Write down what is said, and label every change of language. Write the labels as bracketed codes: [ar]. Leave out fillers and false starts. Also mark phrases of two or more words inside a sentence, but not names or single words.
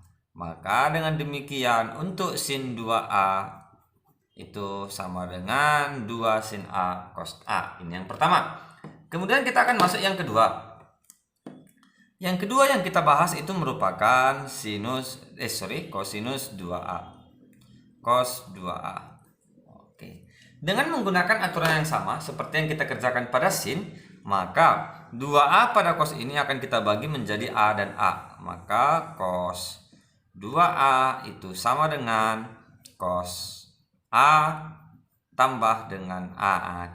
[id] Maka dengan demikian untuk sin 2A itu sama dengan 2 sin A cos A. Ini yang pertama. Kemudian kita akan masuk yang kedua. Yang kedua yang kita bahas itu merupakan kosinus 2A. Cos 2A. Oke. Dengan menggunakan aturan yang sama seperti yang kita kerjakan pada sin, maka 2A pada cos ini akan kita bagi menjadi A dan A. Maka cos 2A itu sama dengan cos A tambah dengan A.